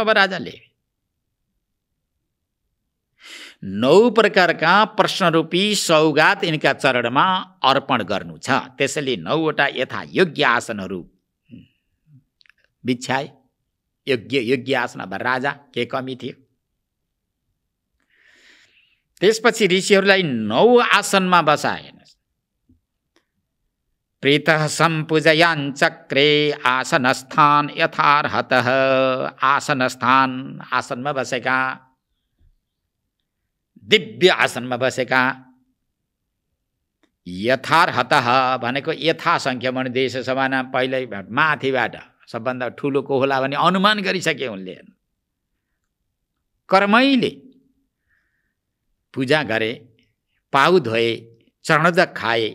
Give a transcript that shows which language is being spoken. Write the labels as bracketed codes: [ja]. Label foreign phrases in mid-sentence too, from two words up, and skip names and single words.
[ne] अब राजाले 9 प्रकारका प्रश्नरूपी सौगात यिनका चरणमा अर्पण गर्नु छ। त्यसैले 9वटा यथा योग्य आसनहरू बिछ्याए। योग्य आसन। अब राजा के कमी थियो? त्यसपछि ऋषिहरूलाई 9 आसनमा बसाए। [sa] प्रीतः सम्पूजयान् चक्रे आसनस्थान यथार्हतः। [ne] आसनस्थान, आसनमा बसेका, दिव्य आसनमा बसेका। यथार्हतः भनेको यथासङ्ख्यमा देश सभामा पहिल्यै माथिबाट सबभन्दा ठुलो को होला भने अनुमान गरिसके उनले। कर्मैले पूजा गरे, पाउ धोए, चरणोदक खाए।